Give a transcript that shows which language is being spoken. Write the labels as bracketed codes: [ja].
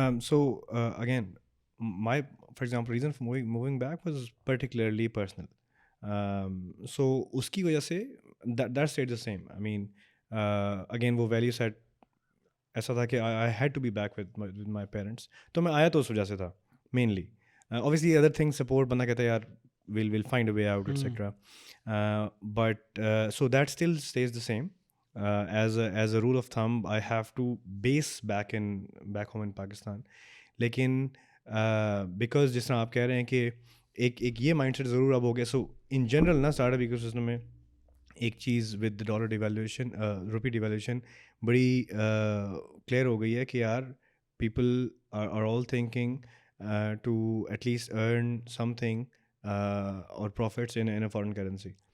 [en] So again, my, for example, reason for moving back was particularly personal. So اس کی وجہ سے that stayed the same. I mean, again وہ value set ایسا تھا کہ I had to be back with my parents. [ur] تو میں آیا تو اس وجہ سے تھا mainly. [en] Obviously other things, support, [ur] بندہ کہتا ہے یار [en] we'll find a way out, etc. But so that still stays the same. As a rule of thumb, I have to base back home in Pakistan. [ur] لیکن because جس طرح آپ کہہ رہے ہیں کہ ایک یہ مائنڈ سیٹ ضرور اب ہو گیا. [en] so in general نا startup ecosystem میں ایک چیز with dollar devaluation, rupee devaluation [ur] بڑی کلیئر ہو گئی ہے کہ یار [en] People are all thinking to at least earn something اور profits in a foreign currency.